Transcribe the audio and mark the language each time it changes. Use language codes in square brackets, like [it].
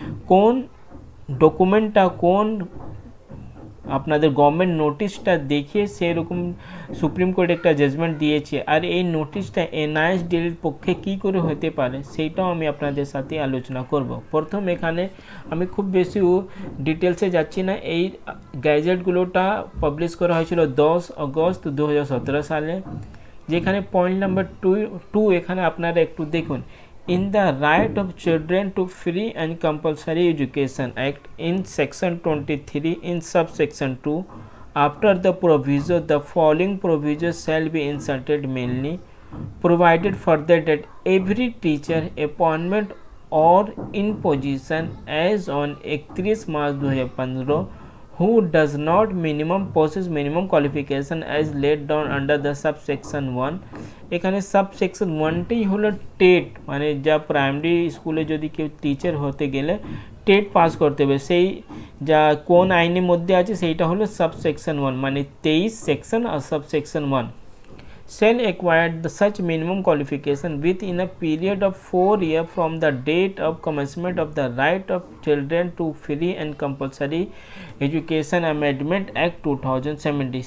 [bn] কোন ডকুমেন্টটা কোন আপনাদের গভর্নমেন্ট নোটিশটা দেখিয়ে সেরকম সুপ্রিম কোর্ট একটা জাজমেন্ট দিয়েছে, আর এই নোটিশটা এনআইএস ডিএলএড পক্ষে কী করে হতে পারে সেইটাও আমি আপনাদের সাথে আলোচনা করব। প্রথম এখানে আমি খুব বেশি ডিটেলসে যাচ্ছি না। এই গ্যাজেটগুলোটা পাবলিশ করা হয়েছিল 10 আগস্ট 2017 সালে, যেখানে পয়েন্ট নাম্বার 2 এখানে আপনারা একটু দেখুন। [en] In the Right of Children to Free and Compulsory Education Act, in section 23 in subsection 2, after the proviso the following provisions shall be inserted mainly provided further that every teacher appointment or imposition as on 31 March 2015 who does not possess minimum qualification as laid down under the subsection 1। [bn] এখানে subsection 1টাই হলো TET, মানে যা primary স্কুলে যদি কেউ teacher হতে গেলে TET pass করতে হবে, সেই যা কোন আইনের মধ্যে আছে সেইটা হলো সাবসেকশন 1, মানে 23 section আর subsection 1 [en] shall acquire such minimum qualification within a period of 4 years from the date of commencement of the Right of Children to Free and Compulsory Education Amendment Act 2070।